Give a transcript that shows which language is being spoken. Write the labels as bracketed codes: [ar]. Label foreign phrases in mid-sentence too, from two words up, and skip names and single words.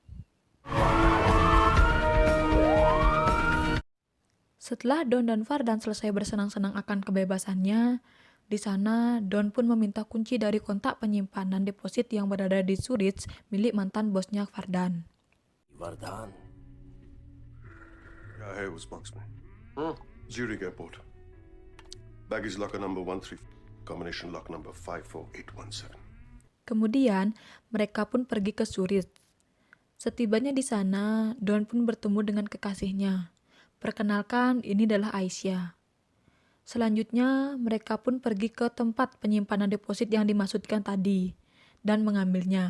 [id] Setelah Don dan Fardan selesai bersenang-senang akan kebebasannya, di sana Don pun meminta kunci dari kontak penyimpanan deposit yang berada di Zurich milik mantan bosnya Fardan. [hi] वरदान. क्या है उस बॉक्स में? [en] Zurich Airport. Baggage locker number 13, combination lock number 54817. [id] Kemudian, mereka pun pergi ke Zurich. Setibanya di sana, Don pun bertemu dengan kekasihnya. Perkenalkan, ini adalah Aisyah. Selanjutnya, mereka pun pergi ke tempat penyimpanan deposit yang dimaksudkan tadi dan mengambilnya.